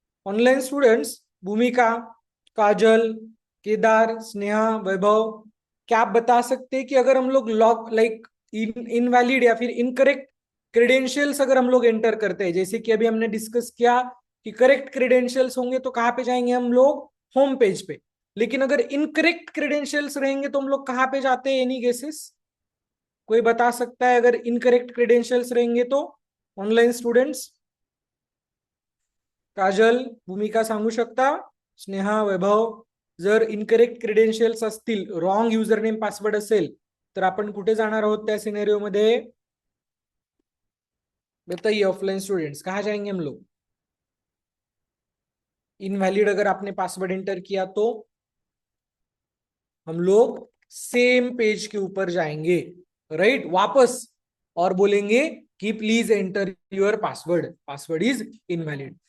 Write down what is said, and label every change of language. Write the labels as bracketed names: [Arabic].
[Hindi] Online students, भूमिका, काजल, केदार, स्नेहा, वैभव, क्या आप बता सकते हैं कि अगर हम लोग लॉग लाइक इनवैलिड या फिर इनकरेक्ट क्रेडेंशियल्स अगर हम लोग एंटर करते हैं, जैसे कि अभी हमने डिस्कस किया कि करेक्ट क्रेडेंशियल्स होंगे तो कहाँ पे जाएंगे हम लोग? होम पेज पे. लेकिन अगर इनकरेक्ट क्रेडेंशियल्स रहेंगे तो हम लोग कहाँ पे जाते हैं? [English] Any guesses? [Hindi] कोई बता सकता है अगर इनकरेक्ट क्रेडेंशियल्स रहेंगे तो? ऑनलाइन स्टूडेंट्स, काजल, भूमिका [Marathi] सांगू शकता? [Hindi] स्नेहा, वैभव? [Marathi] जर इनकरेक्ट क्रेडेन्शियल्स असतील, रॉंग युजर नेम पासवर्ड असेल, तर आपण कुठे जाणार आहोत त्या सिनेरियो मध्ये? [Hindi] बताइए ऑफलाइन स्टूडेंट्स, कहाँ जाएंगे हम लोग? इनवैलिड अगर आपने पासवर्ड एंटर किया तो हम लोग सेम पेज के ऊपर जाएंगे, राइट, वापस, और बोलेंगे कि [English] Please enter your password, password is invalid.